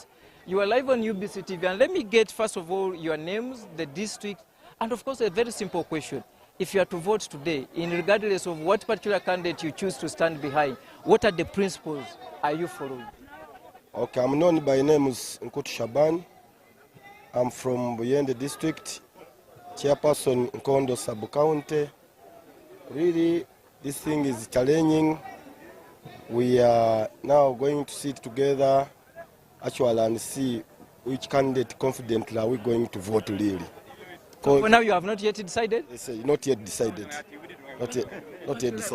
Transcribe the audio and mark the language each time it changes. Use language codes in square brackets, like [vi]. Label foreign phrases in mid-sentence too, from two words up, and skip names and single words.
[en] You are live on UBC TV, and let me get, first of all, your names, the district, and of course, a very simple question. If you are to vote today, in regardless of what particular candidate you choose to stand behind, what are the principles are you following? Okay, I'm known by name is Nkutu Shaban. I'm from Buyende district, chairperson Nkondo sub-county. Really, this thing is challenging. We are now going to sit together actually and see which candidate confidently are we going to vote really. So for now you have not yet decided? Yes, not yet decided. Not yet decided.